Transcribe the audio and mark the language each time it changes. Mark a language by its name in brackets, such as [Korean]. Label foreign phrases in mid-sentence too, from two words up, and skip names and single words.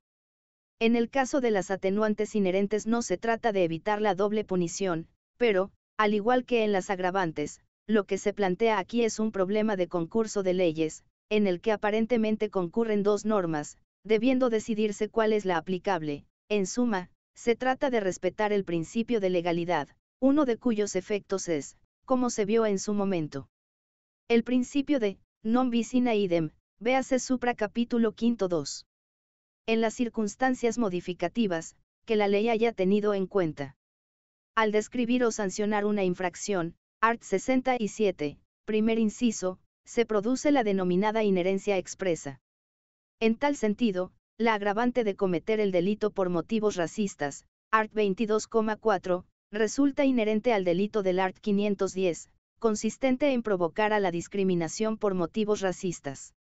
[Spanish] En el caso de las atenuantes inherentes no se trata de evitar la doble punición, pero, al igual que en las agravantes, lo que se plantea aquí es un problema de concurso de leyes, en el que aparentemente concurren dos normas, debiendo decidirse cuál es la aplicable. En suma, se trata de respetar el principio de legalidad, uno de cuyos efectos es, como se vio en su momento, el principio de [Latin] non bis in idem, [Spanish] véase supra capítulo 2. En las circunstancias modificativas, que la ley haya tenido en cuenta al describir o sancionar una infracción, art 67, primer inciso, se produce la denominada inherencia expresa. En tal sentido, la agravante de cometer el delito por motivos racistas, art 22,4, resulta inherente al delito del art 510, consistente en provocar a la discriminación por motivos racistas.